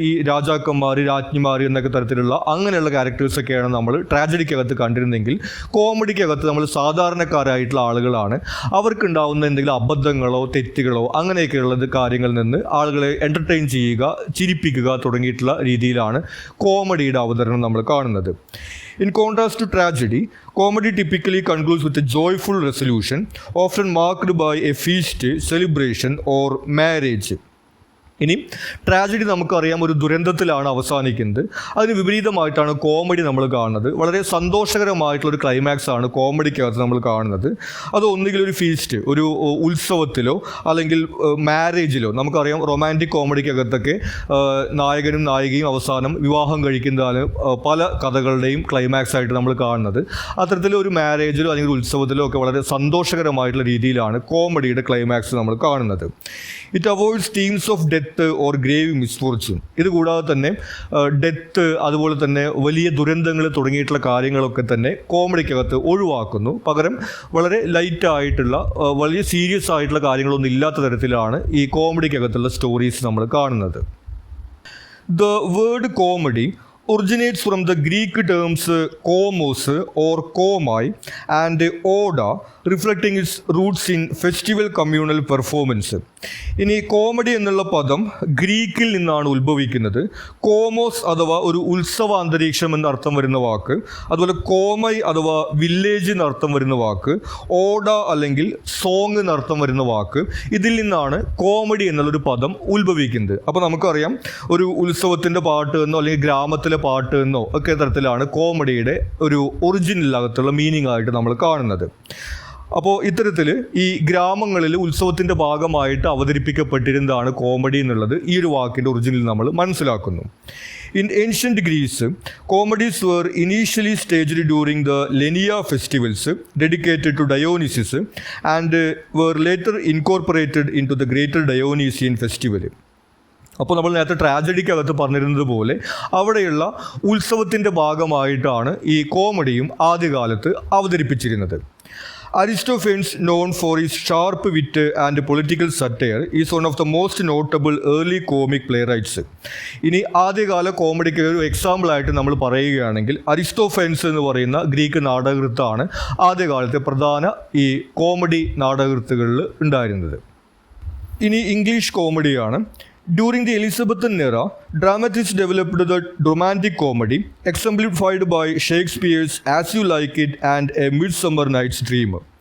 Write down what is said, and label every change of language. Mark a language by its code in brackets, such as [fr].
[ml] ഈ രാജാക്കന്മാർ, രാജ്ഞിമാർ എന്നൊക്കെ തരത്തിലുള്ള അങ്ങനെയുള്ള ക്യാരക്ടേഴ്സൊക്കെയാണ് നമ്മൾ ട്രാജഡിക്കകത്ത് കണ്ടിരുന്നെങ്കിൽ, കോമഡിക്കകത്ത് നമ്മൾ സാധാരണക്കാരായിട്ടുള്ള ആളുകളാണ്. അവർക്കുണ്ടാവുന്ന എന്തെങ്കിലും അബദ്ധങ്ങളോ തെറ്റുകളോ അങ്ങനെയൊക്കെയുള്ള കാര്യങ്ങളിൽ നിന്ന് ആളുകളെ എൻ്റർടൈൻ ചെയ്യുക, ചിരിപ്പിക്കുക തുടങ്ങിയിട്ടുള്ള രീതിയിലാണ് കോമഡിയുടെ അവതരണം നമ്മൾ കാണുന്നത്. [en] In contrast to tragedy, comedy typically concludes with a joyful resolution, often marked by a feast, celebration, or marriage. [ml] ഇനി ട്രാജഡി നമുക്കറിയാം ഒരു ദുരന്തത്തിലാണ് അവസാനിക്കുന്നത്. അതിന് വിപരീതമായിട്ടാണ് കോമഡി നമ്മൾ കാണുന്നത്. വളരെ സന്തോഷകരമായിട്ടുള്ളൊരു ക്ലൈമാക്സ് ആണ് കോമഡിക്കകത്ത് നമ്മൾ കാണുന്നത്. അത് ഒന്നുകിൽ ഒരു ഫീസ്റ്റ്, ഒരു ഉത്സവത്തിലോ അല്ലെങ്കിൽ മാരേജിലോ, നമുക്കറിയാം റൊമാൻറ്റിക് കോമഡിക്കകത്തൊക്കെ നായകനും നായികയും അവസാനം വിവാഹം കഴിക്കുന്നതാണ് പല കഥകളുടെയും ക്ലൈമാക്സ് ആയിട്ട് നമ്മൾ കാണുന്നത്. അത്തരത്തിലൊരു മാരേജിലോ അല്ലെങ്കിൽ ഉത്സവത്തിലോ ഒക്കെ വളരെ സന്തോഷകരമായിട്ടുള്ള രീതിയിലാണ് കോമഡിയുടെ ക്ലൈമാക്സ് നമ്മൾ കാണുന്നത്. [en] It avoids themes of death or grave misfortune. [ml] ഇതുകൂടാതെ തന്നെ ഡെത്ത്, അതുപോലെ തന്നെ വലിയ ദുരന്തങ്ങൾ തുടങ്ങിയിട്ടുള്ള കാര്യങ്ങളൊക്കെ തന്നെ കോമഡിക്കകത്ത് ഒഴിവാക്കുന്നു. പകരം വളരെ ലൈറ്റായിട്ടുള്ള വലിയ സീരിയസ് ആയിട്ടുള്ള കാര്യങ്ങളൊന്നും ഇല്ലാത്ത തരത്തിലാണ് ഈ കോമഡിക്കകത്തുള്ള സ്റ്റോറീസ് നമ്മൾ കാണുന്നത്. [en] The word comedy originates from the Greek terms komos or komai and oda, reflecting its roots in festival communal performance. [ml] ഇനി കോമഡി എന്നുള്ള പദം ഗ്രീക്കിൽ നിന്നാണ് ഉത്ഭവിക്കുന്നത്. കോമോസ് അഥവാ ഒരു ഉത്സവ അന്തരീക്ഷം എന്നർത്ഥം വരുന്ന വാക്ക്, അതുപോലെ കോമൈ അഥവാ വില്ലേജ് എന്നർത്ഥം വരുന്ന വാക്ക്, ഓഡ അല്ലെങ്കിൽ സോങ് എന്നർത്ഥം വരുന്ന വാക്ക്, ഇതിൽ നിന്നാണ് കോമഡി എന്നുള്ളൊരു പദം ഉത്ഭവിക്കുന്നത്. അപ്പോൾ നമുക്കറിയാം ഒരു ഉത്സവത്തിൻ്റെ പാട്ട് എന്നോ അല്ലെങ്കിൽ ഗ്രാമത്തിലെ പാട്ട് എന്നോ ഒക്കെ തരത്തിലാണ് കോമഡിയുടെ ഒരു ഒറിജിനലകത്തുള്ള മീനിങ് ആയിട്ട് നമ്മൾ കാണുന്നത്. അപ്പോൾ ഇത്തരത്തിൽ ഈ ഗ്രാമങ്ങളിൽ ഉത്സവത്തിൻ്റെ ഭാഗമായിട്ട് അവതരിപ്പിക്കപ്പെട്ടിരുന്നതാണ് കോമഡി എന്നുള്ളത് ഈ ഒരു വാക്കിൻ്റെ ഒറിജിനൽ നമ്മൾ മനസ്സിലാക്കുന്നു. [en] In ancient Greece, comedies were initially staged during the Lenia festivals dedicated to Dionysus and were later incorporated into the Greater Dionysian Festival. [ml] അപ്പോൾ നമ്മൾ നേരത്തെ ട്രാജഡിക്കകത്ത് പറഞ്ഞിരുന്നത് പോലെ അവിടെയുള്ള ഉത്സവത്തിൻ്റെ ഭാഗമായിട്ടാണ് ഈ കോമഡിയും ആദ്യകാലത്ത് അവതരിപ്പിച്ചിരുന്നത്. [en] Aristophanes, known for his sharp wit and political satire, is one of the most notable early comic playwrights. [ml] ഇനി ആദ്യകാല കോമഡിക്ക് ഒരു എക്സാമ്പിളായിട്ട് നമ്മൾ പറയുകയാണെങ്കിൽ അരിസ്റ്റോഫെൻസ് എന്ന് പറയുന്ന ഗ്രീക്ക് നാടകകൃത്താണ് ആദ്യകാലത്തെ പ്രധാന ഈ കോമഡി നാടകകൃത്തുകളിൽ ഉണ്ടായിരുന്നത്. ഇനി ഇംഗ്ലീഷ് കോമഡിയാണ്. [en] During the Elizabethan era, dramatists developed the romantic comedy, exemplified by Shakespeare's As You Like It and A Midsummer Night's Dream.